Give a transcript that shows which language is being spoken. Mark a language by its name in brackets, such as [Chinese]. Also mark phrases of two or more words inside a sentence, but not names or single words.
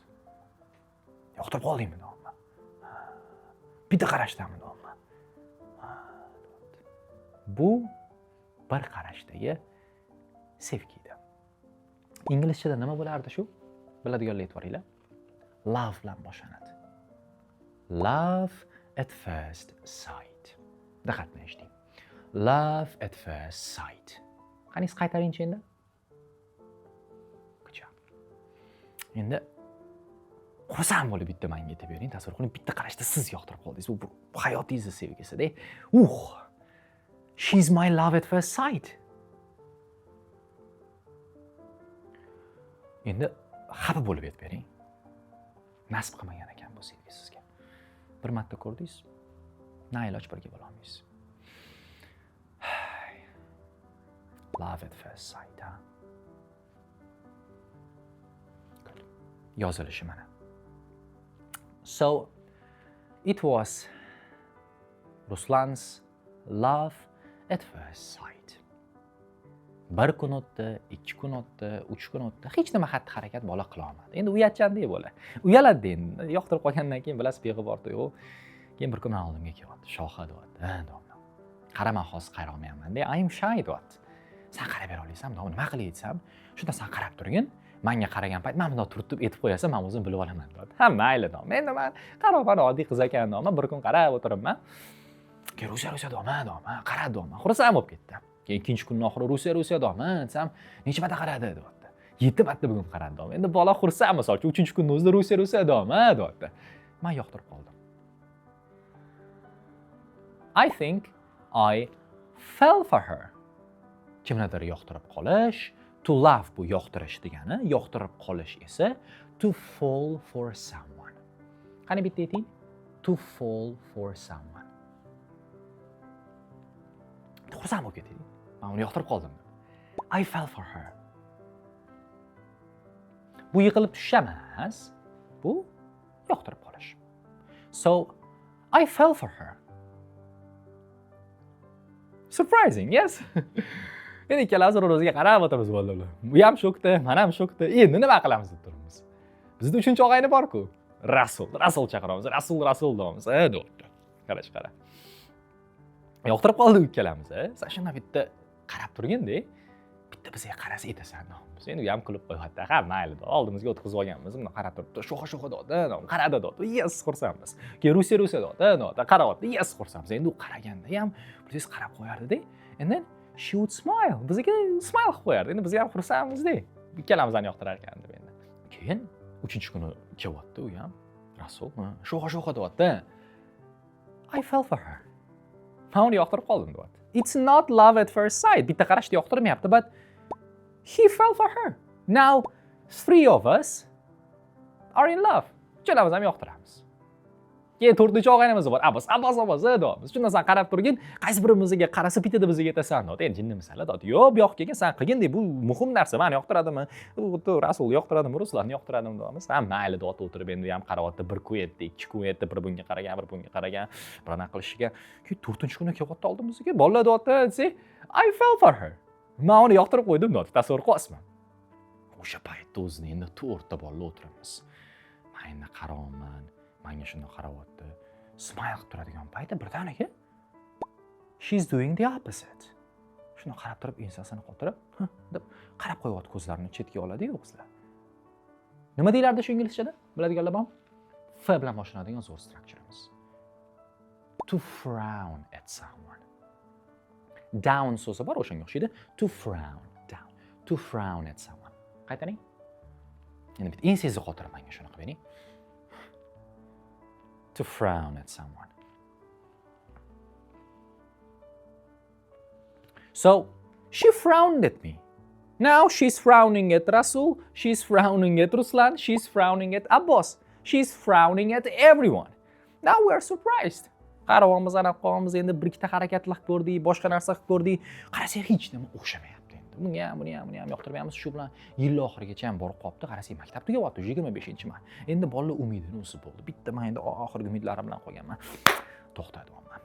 [Uzbek] Yoqtirib qoldingmi deyapman. Bitta qarashdami deyapman. Bu bir qarashdagi sevgi edi. Inglizchada nima bo'lardi shu? Biladiganlar e'tiboringlar. Love bilan boshlanadi. [English] Love at first sight. [Uzbek] Diqqat bilan eshiting. [English] Love at first sight. [Uzbek] Qaniysiz qaytaringchi endi? [English] Good job. [Uzbek] Endi xursand bo'lib bitta menga aytib bering. Tasavvur qiling, bitta qarashda siz yoqtirib qoldingiz. Bu hayotingiz sevgisida. [English] She's my love at first sight. [Uzbek] Endi xafa bo'lib aytib bering. Nasib qilmagan ekan bu sevgi sizga. Bir marta ko'rdingiz, na iloj birga bo'la olmaysiz. [English] Love at first sight, [Uzbek] ha? Yozilishi mana. [English] So, it was Ruslan's love at first sight. [Uzbek] Bir kun o'tdi, 2 kun o'tdi, 3 kun o'tdi. Hech nima xatti-harakat bola qila olmadi. Endi uyatchandek bola. Uyaladi endi. Yoqtirib qolgandan keyin bilasiz, beg'uborda-yu. Keyin bir kun men oldimga kelyapti. Shoha deyapti. Ha, domla. Qaraman, hozir qara olmayapman de. [English] I'm shy [Uzbek] deyapti. Sen qarab bera olaysan, domla. Nima qilay desam, shunda sen qarab turgin. Menga qaragan payt men bundoq turib aytib qo'yasan, men o'zim bilib olaman deyapti. Ha, mayli domla. Endi men qaroqman, oddiy qiz ekan domla. Bir kun qarab o'tiribman. Keyin Rusiya domla. Qara domla. Xursand bo'lib ketdi. Keyin ikkinchi kunning oxiri Rusiya domla desam, necha marta qaradi deyapti. 7 marta bugun qaradi domla. Endi bola xursand, masalan, 3-kunning o'zida Rusiya domla deyapti. Men yoqtirib qoldim. [English] I think I fell for her. [Uzbek] Kimnidir yoqtirib qolish, [English] to love [Uzbek] bu yoqtirish degani, yoqtirib qolish esa [English] to fall for someone. [Uzbek] Qani bitta ayting? [English] To fall for someone. [Uzbek] Xursand bo'lib ketding. Men uni yoqtirib qoldim. [English] I fell for her. [Uzbek] Bu yiqilib tushish emas. Bu yoqtirib qolish. [English] So, I fell for her. Surprising, yes? [Uzbek] Endi ikkalamiz bir-birimizga qarab o'tiramiz bolalar. Bu ham shokda, men ham shokda. Endi nima qilamiz deb turibmiz. Bizda 3-og'ayni bor-ku. Rasul chaqiramiz. Rasul deymiz. Deyapti. Qara. Yoqtirib qoldik ikkalamiz. Sen shundan bitta qarab turgin-da. Bitta bizga qarasa aytasan. Biz endi u ham kulib qo'yapti. Ha, mayli. Oldimizga o'tkazib olganmiz. Buni qarab turibdi. Shoxa deyapti. Qaradi deyapti. Yes, xursandmiz. Keyin Rusiya deyapti. Qarayapti. Yes, xursandmiz. Endi u qaraganda ham biz qarab qo'yardi-da. [English] And then she would smile. [Uzbek] Bizga smile qilib qo'yardi. Endi biz ham xursandmiz-da. Ikkalamizni yoqtirar ekan deb endi. Keyin 3-kuni kelyapti u ham. Rasul, shoxa deyapti. [English] I fell for her. [Uzbek] Men uni yoqtirib qoldim deyapti. [English] It's not love at first sight. [Uzbek] Bitta qarashda yoqtirmayapti, [English] but he fell for her. Now, 3 of us are in love. [Uzbek] Uchalamiz ham yoqtiramiz. Keyin 4-og'aynimiz bor. Abbos deyapmiz. Shundan sen qarab turgin, qaysi birimizga qarasa bitta deb bizga aytasan deyapti. Endi jinni misali deyapti. Yo'q, bu yoqqa kelgin, sen qilgin deb bu muhim narsa. Meni yoqtiradimi? Rasul yoqtiradimi? Ruslanni yoqtiradimi deymiz. Ha, mayli deyapti, o'tirib endi ham qarayapti. 1 kun etdi, 2 kun etdi, bir bunga qaragan, bir bunga qaragan. Bir anaqa qilishiga. Keyin 4-kuni kelyapti oldimizga. Bolalar deyapti, [English] I fell for her. [Uzbek] Men uni yoqtirib qo'ydim deyapti. Tasavvur qilasizmi? O'sha paytda o'zini endi 4 ta bolalar o'tiramiz. Men endi qarayman. Menga shunday qarayapti. Smile qilib turadigan paytda birdaniga [English] she's doing the opposite. [Uzbek] Shuni qarab turib, ensasini qotirib, deb qarab qo'yapti, ko'zlarini chetga oladi-yu qizlar. Nima deylardi shu inglizchada? Biladiganlar bormi? F bilan boshlanadigan zo'r strukturamiz. [English] To frown at someone. [Uzbek] Down so'zi bor, o'shanga o'xshaydi. [English] To frown, down. To frown at someone. [Uzbek] Qaytaring. Endi bitta ensangizni qotirib menga shuni qilib bering. [English] To frown at someone. So, she frowned at me. Now she's frowning at Rasul, she's frowning at Ruslan, she's frowning at Abbos, she's frowning at everyone. Now we're surprised. [Uzbek] Qaravamiz, ana qo'yamiz, endi bir ikkita harakatlar ko'rdik, boshqa narsa ko'rdik. Qarasak hech nima o'xshamayapti endi. Bunga ham, buni ham yoqtirmayapmiz. Shu bilan yil oxirigacha ham borib qolibdi. Qarasang, maktab tugatyapti, 25-may. Endi bolalar umidini o'sib bo'ldi. Bitta men endi oxirgi umidlarim bilan qolganman. To'xtayapman.